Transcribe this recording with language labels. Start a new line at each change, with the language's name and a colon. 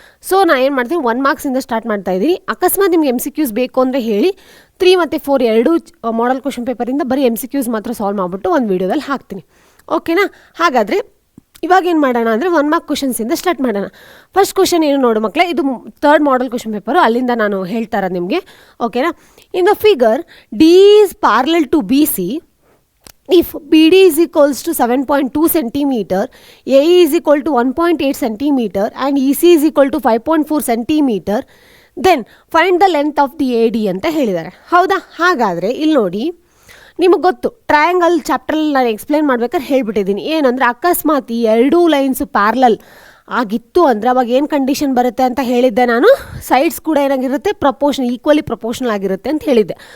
Kannada: So ನಾನು ಏನು ಮಾಡ್ತೀನಿ, 1 ಮಾರ್ಕ್ಸಿಂದ ಸ್ಟಾರ್ಟ್ ಮಾಡ್ತಾ ಇದ್ದೀನಿ. ಅಕಸ್ಮಾತ್ ನಿಮ್ಗೆ MCQs ಬೇಕು ಅಂದರೆ ಹೇಳಿ, 3 ಮತ್ತು 4 ಎರಡೂ ಮಾಡೆಲ್ ಕ್ವಶನ್ ಪೇಪರಿಂದ ಬರೀ MCQs ಮಾತ್ರ ಸಾಲ್ವ್ ಮಾಡಿಬಿಟ್ಟು ಒಂದು ವೀಡಿಯೋದಲ್ಲಿ ಹಾಕ್ತೀನಿ. ಓಕೆನಾ? ಹಾಗಾದರೆ ಇವಾಗ ಏನು ಮಾಡೋಣ ಅಂದರೆ 1 ಮಾರ್ಕ್ ಕ್ವಶನ್ಸಿಂದ ಸ್ಟಾರ್ಟ್ ಮಾಡೋಣ. ಫಸ್ಟ್ ಕ್ವಶನ್ ಏನು ನೋಡು ಮಕ್ಕಳೇ, ಇದು ಥರ್ಡ್ ಮಾಡೆಲ್ ಕ್ವಶನ್ ಪೇಪರು, ಅಲ್ಲಿಂದ ನಾನು ಹೇಳ್ತಾ ಇರೋದು ನಿಮಗೆ. ಓಕೆನಾ?
English: in the figure D is parallel to BC if BD is equals to 7.2 centimeter, AE is equal to 1.8 centimeter and EC is equal to 5.4 centimeter, then find the length of the AD
Kannada: ಅಂತ ಹೇಳಿದ್ದಾರೆ. ಹೌದಾ? ಹಾಗಾದರೆ ಇಲ್ಲಿ ನೋಡಿ, ನಿಮಗೆ ಗೊತ್ತು triangle ಚಾಪ್ಟ್ರಲ್ಲಿ ನಾನು explain ಮಾಡ್ಬೇಕಾದ್ರೆ ಹೇಳ್ಬಿಟ್ಟಿದ್ದೀನಿ. ಏನಂದರೆ ಅಕಸ್ಮಾತ್ ಈ ಎರಡೂ ಲೈನ್ಸು ಪ್ಯಾರಲಲ್ ಆಗಿತ್ತು ಅಂದರೆ ಅವಾಗ ಏನು ಕಂಡೀಷನ್ ಬರುತ್ತೆ ಅಂತ ಹೇಳಿದ್ದೆ ನಾನು. ಸೈಡ್ಸ್ ಕೂಡ ಏನಾಗಿರುತ್ತೆ, ಈಕ್ವಲಿ ಪ್ರಪೋರ್ಷನಲ್ ಆಗಿರುತ್ತೆ ಅಂತ ಹೇಳಿದ್ದೆ.